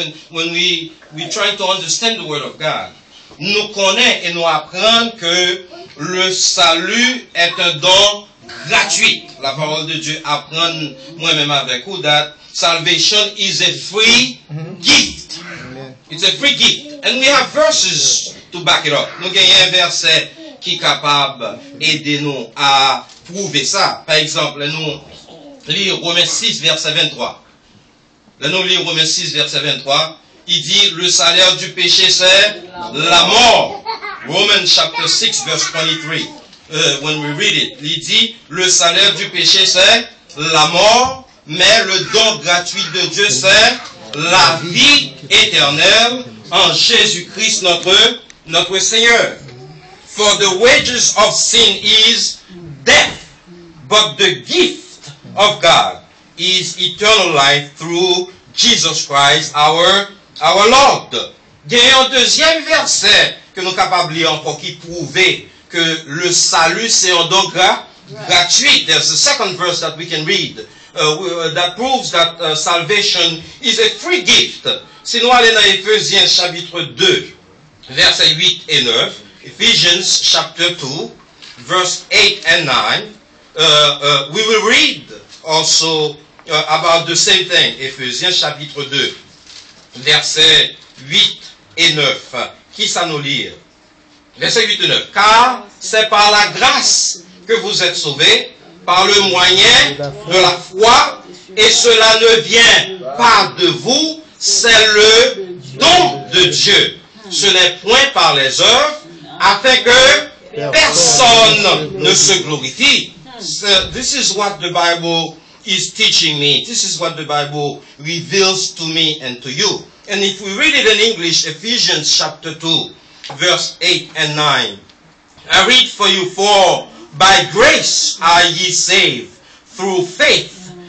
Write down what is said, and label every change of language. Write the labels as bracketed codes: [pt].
[en] When we try to understand the word of God, [fr] nous connaissons et nous apprenons que le salut est un don gratuit. La parole de Dieu apprend moi-même avec vous [en] that salvation is a free gift. It's a free gift. And we have verses to back it up. [fr] Nous avons un verset qui est capable d'aider nous à prouver ça. Par exemple, nous lisons Romains 6, verset 23. Là, nous lisons Romains 6, verset 23. Il dit, le salaire du péché, c'est la mort. [en] Romans chapter 6, verse 23. When we read it, [fr] il dit, le salaire du péché, c'est la mort, mais le don gratuit de Dieu, c'est la vie éternelle en Jésus-Christ notre Seigneur. [en] For the wages of sin is death, but the gift of God is eternal life through Jesus Christ our Lord. [fr] Il y a un deuxième verset que nous sommes capables de lire encore qui prouve que le salut c'est un don gratuit. [en] There's a second verse that we can read that proves that salvation is a free gift. [fr] Si nous allons dans Éphésiens chapitre 2, versets 8 et 9, [en] Ephesians chapter 2, verse 8 and 9, we will read also about the same thing. [fr] Éphésiens chapitre 2, versets 8 et 9. Qui ça nous lire? Verset 8 et 9. Car c'est par la grâce que vous êtes sauvés, par le moyen de la foi, et cela ne vient pas de vous, c'est le don de Dieu. Ce n'est point par les œuvres, afin que personne ne se glorifie. [en] So, this is what the Bible is teaching me. This is what the Bible reveals to me and to you. And if we read it in English, Ephesians chapter 2, verse 8 and 9. I read for you, for by grace are ye saved, through faith,